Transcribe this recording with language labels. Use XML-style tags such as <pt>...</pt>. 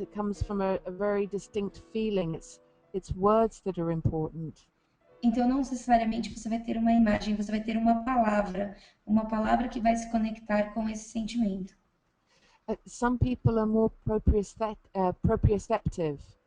<en>It comes from a very distinct feeling. It's words that are important.</en> <pt>Então, não necessariamente você vai ter uma imagem, você vai ter uma palavra que vai se conectar com esse sentimento.</pt> <en>Some people are more proprioceptive.</en>